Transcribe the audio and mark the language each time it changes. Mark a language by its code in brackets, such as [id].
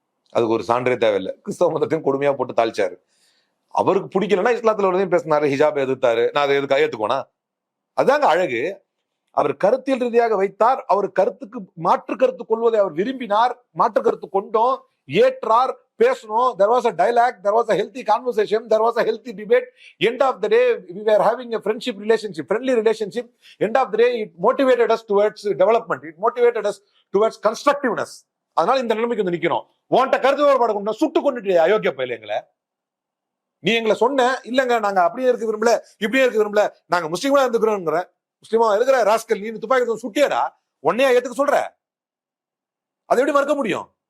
[ta] அதுக்கு ஒரு சான்றே தேவையில்லை. கிறிஸ்தவ மதத்தையும் கொடுமையா போட்டு தாழ்ச்சாரு. அவருக்கு பிடிக்கலன்னா இஸ்லாத்துல உள்ளதையும் பேசினாரு, ஹிஜாப் எதிர்த்தாரு. நான் அதை எதுக்கு ஏத்துக்கோனா? அதாங்க அழகு. அவர் கருத்தியல் ரீதியாக வைத்தார். அவர் கருத்துக்கு மாற்று கருத்து கொள்வதை அவர் விரும்பினார். மாற்று கருத்து கொண்டோம், ஏற்றார், பேசணும். [en] There was a dialogue, there was a healthy conversation, there was a healthy debate. End of the day, we were having a friendship relationship, friendly relationship. End of the day, it motivated us towards development. It motivated us towards constructiveness. [ta] அதனால இந்த நிலைமைக்கு வந்து நிக்கிறோம். உன்கிட்ட கருத்து வேறுபாடு கொண்டு சுட்டு கொண்டுட்டு அயோக்கிய பயில எங்களை. நீ எங்களை சொன்ன இல்லங்க நாங்க அப்படியே இருக்க விரும்பல, இப்படியே இருக்க விரும்பல, நாங்க முஸ்லீமா இருந்துக்கிறோங்கிற. முஸ்லீமா இருக்கிற ராஸ்கல் நீ துப்பாக்கி சுட்டியாடா, உன்னையா ஏத்துக்க சொல்ற? அதை எப்படி மறுக்க முடியும்?